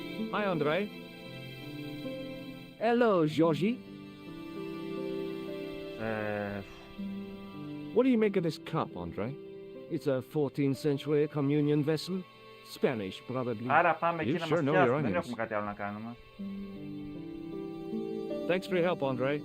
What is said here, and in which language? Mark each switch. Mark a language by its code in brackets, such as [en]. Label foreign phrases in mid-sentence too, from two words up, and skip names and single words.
[en] Hi, Andre. Hello, Georgie. What do you make of this cup, Andre? It's a 14th century communion vessel. Spanish, probably. [el] Άρα πάμε [en] You [el] εκεί να [en] sure [el] μας [en] know your [el] πιάσουν. Δεν [en] onions. [el] έχουμε κάτι άλλο να κάνουμε. [en] Thanks for your help, Andre.